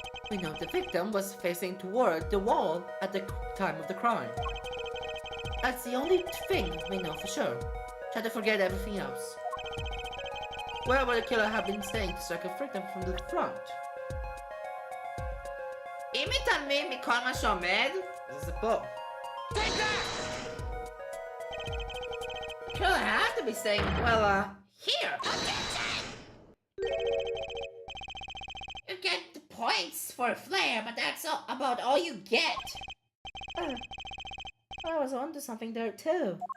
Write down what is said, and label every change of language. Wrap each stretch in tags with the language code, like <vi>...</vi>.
<en>We know the victim was facing toward the wall at the time of the crime. That's the only thing we know for sure. Try to forget everything else. Where would the killer have been staying to strike a victim from the front?</en> <he>אם מתעלמים מכל מה שעומד, זה פה.</he> <en>Take that! The killer had to be saying, well, here. You get the points for a flare, but that's about all you get. I was onto something there too.</en>